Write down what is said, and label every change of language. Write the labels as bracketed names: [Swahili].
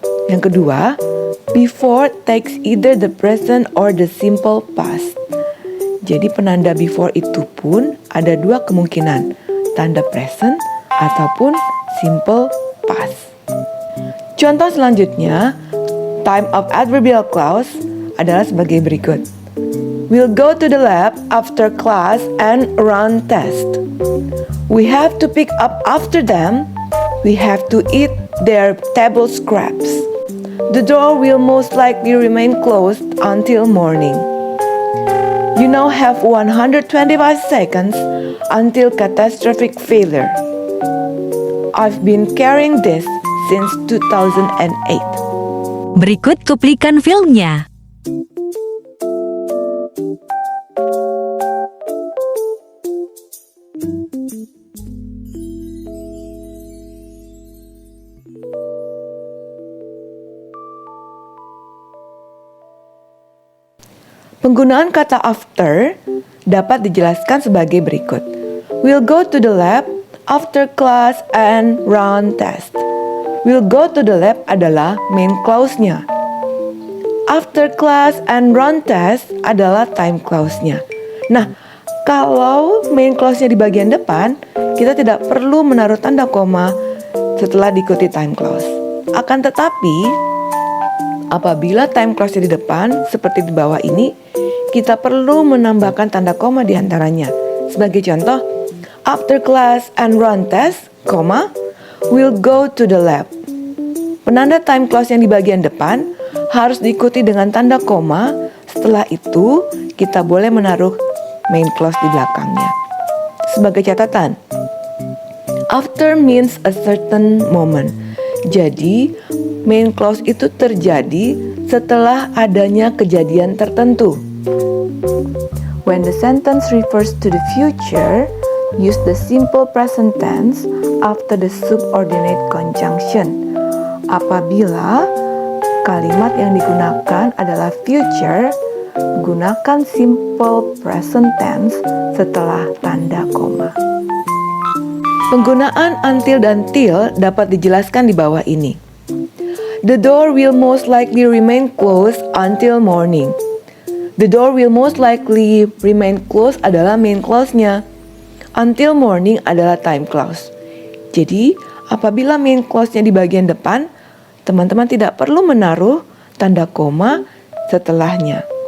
[Indonesian] Yang kedua, [English] before takes either the present or the simple past. [Indonesian] Jadi penanda before itu pun ada dua kemungkinan, tanda present ataupun simple past. Contoh selanjutnya, time of adverbial clause adalah sebagai berikut. [English] We'll go to the lab after class and run test. We have to pick up after them. We have to eat their table scraps. The door will most likely remain closed until morning. You now have 125 seconds until catastrophic failure. I've been carrying this since 2008. [Indonesian] Berikut cuplikan filmnya. Penggunaan kata after dapat dijelaskan sebagai berikut. [English] We'll go to the lab after class and run test. We'll go to the lab [Indonesian] adalah main clause-nya. [English] After class and run test [Indonesian] adalah time clause-nya. Nah, kalau main clause-nya di bagian depan, kita tidak perlu menaruh tanda koma setelah diikuti time clause. Akan tetapi, apabila time clause-nya di depan, seperti di bawah ini, kita perlu menambahkan tanda koma di antaranya. Sebagai contoh, [English] after class and run test, we'll go to the lab. [Indonesian] Penanda time clause yang di bagian depan harus diikuti dengan tanda koma. Setelah itu, kita boleh menaruh main clause di belakangnya. Sebagai catatan, [English] after means a certain moment. [Indonesian] Jadi, main clause itu terjadi setelah adanya kejadian tertentu. [English] When the sentence refers to the future, use the simple present tense after the subordinate conjunction. [Indonesian] Apabila kalimat yang digunakan adalah future, gunakan simple present tense setelah tanda koma. Penggunaan until dan till dapat dijelaskan di bawah ini. [English] The door will most likely remain closed until morning. The door will most likely remain closed [Indonesian] adalah main clause-nya. [English] Until morning [Indonesian] adalah time clause. Jadi, apabila main clause-nya di bagian depan, teman-teman tidak perlu menaruh tanda koma setelahnya.